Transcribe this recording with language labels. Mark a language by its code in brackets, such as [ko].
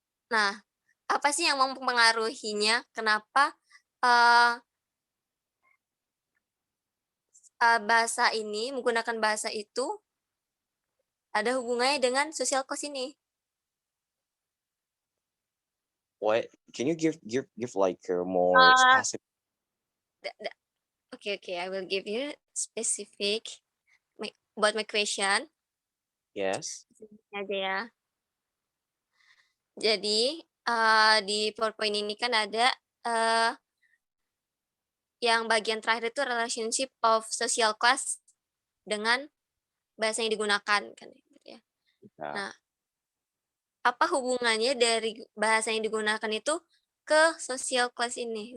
[id] Nah, apa sih yang mempengaruhinya? Kenapa bahasa ini menggunakan bahasa itu ada hubungannya dengan social class ini? [en] What can you give like a more Uh, specific? okay, I will give you specific about my question. Yes. [id] Aja ya. Jadi di PowerPoint ini kan ada yang bagian terakhir itu [en] relationship of social class [id] dengan bahasa yang digunakan kan gitu ya. [en] Yeah. [id] Nah, apa hubungannya dari bahasa yang digunakan itu ke social class ini?